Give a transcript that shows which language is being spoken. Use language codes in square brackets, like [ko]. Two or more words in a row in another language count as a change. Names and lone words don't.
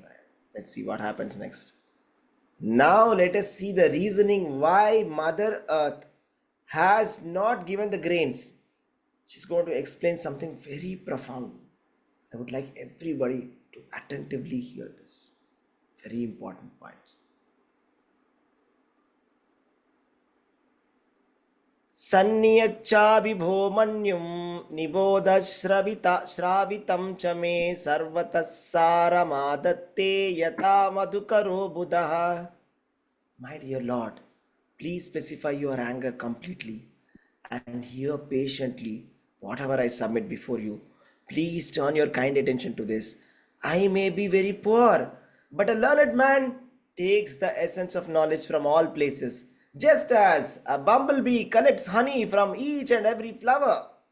[en] Let's see what happens next. Now let us see the reasoning why Mother Earth has not given the grains. She's going to explain something very profound. I would like everybody to attentively hear this. Very important point. [sa] Sanniyacha vibhomanyum niboda shravitam cha me sarvatassara madatte yata madhukaro buddha. [en] My dear Lord, please specify your anger completely and hear patiently whatever I submit before you. Please turn your kind attention to this. I may be very poor, but a learned man takes the essence of knowledge from all places, just as a bumblebee collects honey from each and every flower.